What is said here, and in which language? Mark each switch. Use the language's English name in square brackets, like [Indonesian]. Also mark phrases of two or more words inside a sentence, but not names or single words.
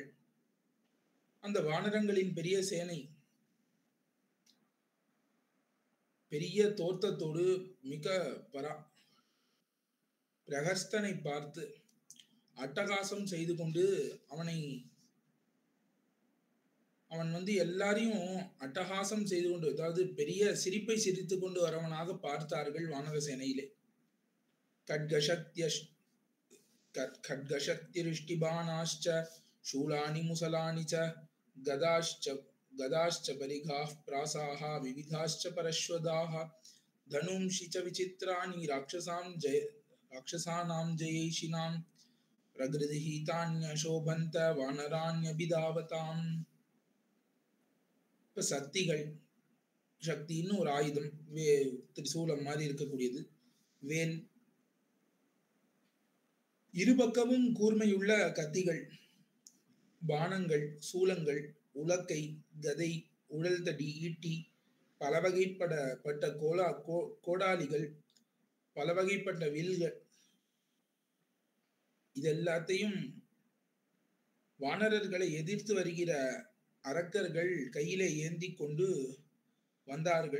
[Tamil] அந்த வானரங்களின் பெரிய சேனை பெரிய தோற்றத்தோடு மிக பிரஹஸ்தனை பார்த்து அட்டகாசம் செய்து கொண்டு அவன் எல்லாரையும் அட்டகாசம் செய்து கொண்டு, அதாவது பெரிய சிரிப்பை சிரித்து கொண்டு வரவனாக பார்த்தார்கள் வானர சேனையிலே. [Sanskrit] खड्गशक्तिरिष्टिबाणाश्च शूलानि मुसलानि च गदाश्च परिघाः प्रासाः विविधाश्च परश्वदाः धनुंषि च विचित्राणि राक्षसानां जयैषिणां प्रगृहीतान्यशोभन्त वानराण्यभिधावताम्. [Tamil] சக்திகள் சக்தின்னு ஒரு ஆயுதம், திரிசூலம் மாதிரி இருக்கக்கூடியது, வேல், இருபக்கமும் கூர்மையுள்ள கத்திகள், பானங்கள், சூலங்கள், உலக்கை, கதை, உழல்தடி, ஈட்டி, பல வகைப்பட்ட கோடாலிகள், பல வகைப்பட்ட வில்கள், இதெல்லாத்தையும் வானரர்களை எதிர்த்து வருகிற அரக்கர்கள் கையிலே ஏந்தி கொண்டு வந்தார்கள்.